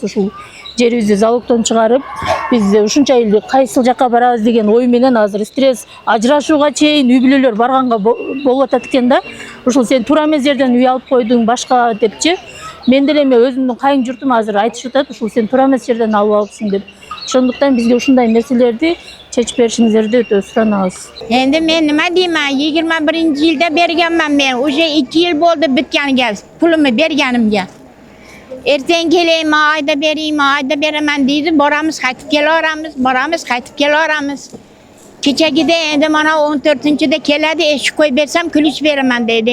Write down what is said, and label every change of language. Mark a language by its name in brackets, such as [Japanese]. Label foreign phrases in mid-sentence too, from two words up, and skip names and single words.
[Kyrgyz] Ушул жерибизди залогдон чыгарып, биз ушунча эл кайсыл жакка барабыз деген ой менен азыр стресс, ажырашууга чейин үй бүлөлөр барганга болуп атат экен да. Ушул сен туура эмес жерден үй алып койдуң башка депчи. Мен деле өзүмдүн кайын журтум азыр айтышып атат, ушул сен туура эмес жерден алып алыпсың деп. Ошондуктан бизге ушундай нерселерди чечип беришиңиздерди өтө суранабыз. [Uzbek] Endi men nima deyman? 21-yilda berganman men. Уже 2 yil bo'ldi bitganiga, pulumni berganimga. Ertaga kelaymi, ayda beraman deydi. Boramiz, qaytib kelaveramiz, boramiz, qaytib kelaveramiz. Kechagida endi mana 14-de keladi, eshik qo'yib bersam kulish beraman deydi.